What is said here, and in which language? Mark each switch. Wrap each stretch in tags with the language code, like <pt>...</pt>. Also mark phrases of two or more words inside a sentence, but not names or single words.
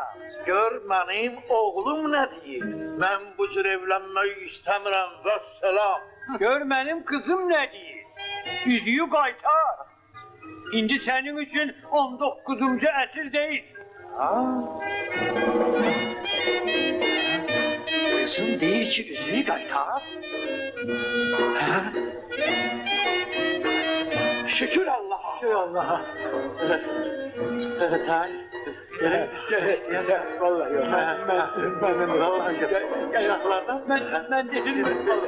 <az>Gör mənim oğlum nə deyir? Mən bu cür evlənmək istəmirəm, vəssalam. Gör mənim qızım nə deyir? Üzüyü qaytar. İndi sənin üçün 19-cu əsr deyil. Qızım deyir ki, üzüyü qaytar. Şükür Allah'a. Şükür Allah'a.</az> <tr>Evet, hay. Gel, vallahi yok. Ben Vallahi ayaklardan. Ben dedim.</tr>